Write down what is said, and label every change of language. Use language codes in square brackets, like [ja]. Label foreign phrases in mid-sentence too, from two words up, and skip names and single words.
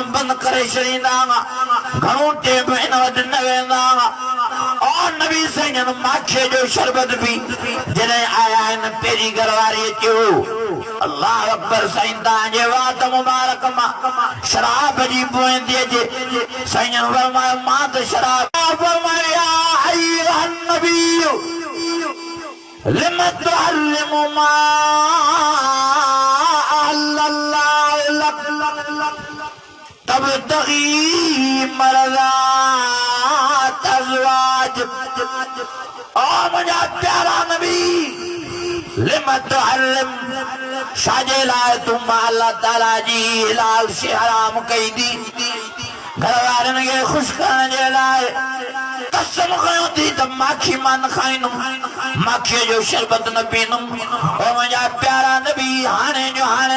[sd] बंदि करे छॾींदा घणो टेम इन वटि न वेंदा और नबी साईं माखीअ जो शरबत पी जॾहिं आया आहिनि पहिरीं घरवारीअ चयो [ar] الله أكبر [sd] साईं तव्हांजे वात मुबारक मां शराब जी बुए थी अचे साईं फरमायो मां त शराब फरमाया [ar] أيها النبي لم تحرم ما أحل الله لك تبتغي مرضات أزواج [sd] ओ मुंहिंजा प्यारा नबी [ar] لم تحرم [sd] शाजे लाइ तूं अल्लाह ताला जी हिलाल शइ हराम कई थी घर वारनि खे ख़ुशि करण जे लाइ कसम खयो थी त माखी मां न खाईंदुमि माखीअ जो शरबत न पींदुमि ओ मुंहिंजा प्यारा नबी हाणे जो हाणे